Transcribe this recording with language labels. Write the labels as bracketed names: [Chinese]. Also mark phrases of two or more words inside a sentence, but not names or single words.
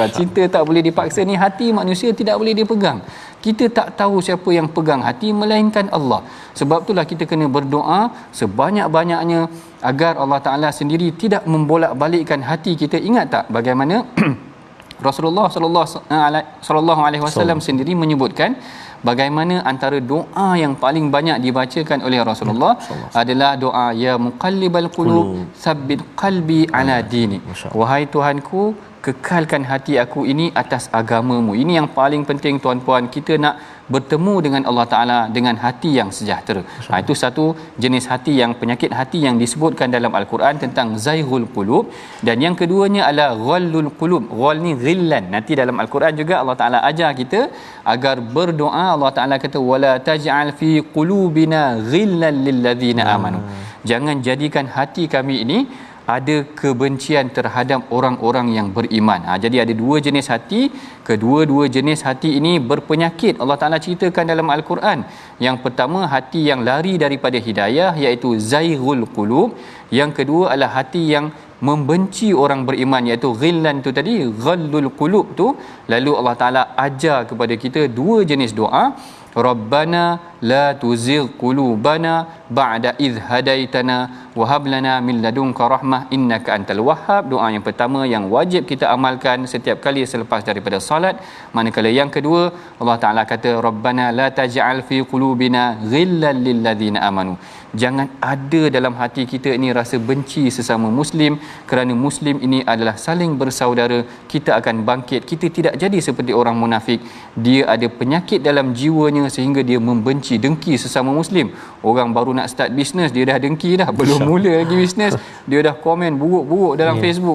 [Malay] Cinta tak boleh dipaksa ni, hati manusia tidak boleh dipegang. Kita tak tahu siapa yang pegang hati melainkan Allah. Sebab itulah kita kena berdoa sebanyak-banyaknya agar Allah Ta'ala sendiri tidak membolak-balikkan hati kita. Ingat tak bagaimana Rasulullah [Arabic] صلى الله عليه وسلم [Malay] sendiri menyebutkan bagaimana antara doa yang paling banyak dibacakan oleh Rasulullah adalah doa [Arabic] يا مقلب القلوب ثبت قلبي على ديني. [Malay] Wahai Tuhanku, kekalkan hati aku ini atas agamamu. Ini yang paling penting tuan-puan, kita nak bertemu dengan Allah Ta'ala dengan hati yang sejahtera. Itu satu jenis hati, yang penyakit hati yang disebutkan dalam Al-Quran tentang [Arabic] زيغ القلوب. [Malay] Dan yang keduanya adalah [Arabic] غل القلوب. [Malay] Ghal ni ghillan. Nanti dalam Al-Quran juga Allah Ta'ala ajar kita agar berdoa. Allah Ta'ala kata [Arabic] ولا تجعل في قلوبنا غلا للذين آمنوا. [Malay] Jangan jadikan hati kami ini ada kebencian terhadap orang-orang yang beriman. Jadi ada dua jenis hati, kedua-dua jenis hati ini berpenyakit. Allah Taala ceritakan dalam Al-Quran. Yang pertama hati yang lari daripada hidayah, iaitu [Arabic] زيغ القلوب. [Malay] Yang kedua adalah hati yang membenci orang beriman, iaitu ghillan tu tadi, [Arabic] غل القلوب [Malay] tu. Lalu Allah Taala ajar kepada kita dua jenis doa. [Arabic] ربنا لا تزغ قلوبنا بعد إذ هديتنا وهب لنا من لدنك رحمة إنك أنت الوهاب. [Malay] Doa yang pertama yang wajib kita amalkan setiap kali selepas daripada solat. Manakala yang kedua, Allah Taala kata [Arabic] ربنا لا تجعل في قلوبنا غلا للذين آمنوا. [Malay] Jangan ada dalam hati kita ini rasa benci sesama muslim, kerana muslim ini adalah saling bersaudara. Kita akan bangkit. Kita tidak jadi seperti orang munafik. Dia ada penyakit dalam jiwanya sehingga dia membenci, dengki sesama muslim. Orang baru nak start bisnes, dia dah dengki dah. Belum mula lagi bisnes, dia dah komen buruk-buruk dalam Facebook.